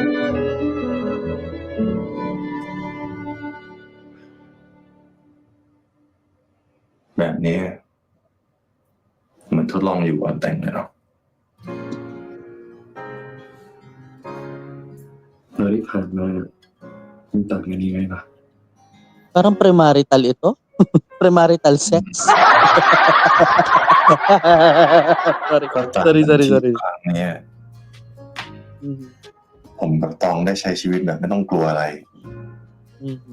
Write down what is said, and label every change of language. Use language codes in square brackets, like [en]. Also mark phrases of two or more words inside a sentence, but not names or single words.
[th] แบบนี้เหมือนทดลองอยู่ก่อนแต่งเลยเนาะแล้วที่ผ่านมาคุณตัดกันยังไงล่ะ [tl] Parang premarital ito. [en] Premarital sex. [th] ก็ตัด [en] Sorry. [th] ที่ครั้งเนี้ย Mhm. ผมกับตองได้ใช้ชีวิตแบบไม่ต้องกลัวอะไร Mhm.